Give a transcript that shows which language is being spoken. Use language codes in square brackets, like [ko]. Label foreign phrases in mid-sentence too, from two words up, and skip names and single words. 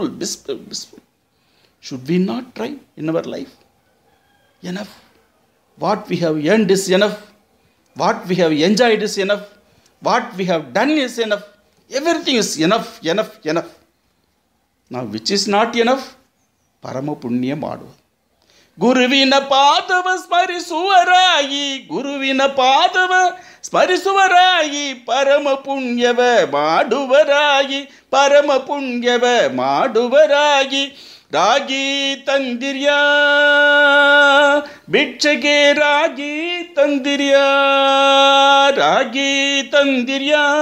[en] Should we not try in our life? Enough. What we have earned is enough. What we have enjoyed is enough. What we have done is enough. Everything is enough. Now which is not enough? [kn] ಪರಮ ಪುಣ್ಯ ಮಾಡು. ಗುರುವಿನ ಪಾದವ ಸ್ಮರಿಸುವರಾಗಿ, ಗುರುವಿನ ಪಾದವ ಸ್ಮರಿಸುವರಾಗಿ ಪರಮ ಪುಣ್ಯವ ಮಾಡುವರಾಗಿ ಪರಮ ಪುಣ್ಯವ ಮಾಡುವರಾಗಿ ರಾಗಿ ತಂದಿರ್ಯಾ ಭಿಕ್ಷೆಗೆ ರಾಗಿ ತಂದಿರ್ಯಾ ರಾಗಿ ತಂದಿರ್ಯಾ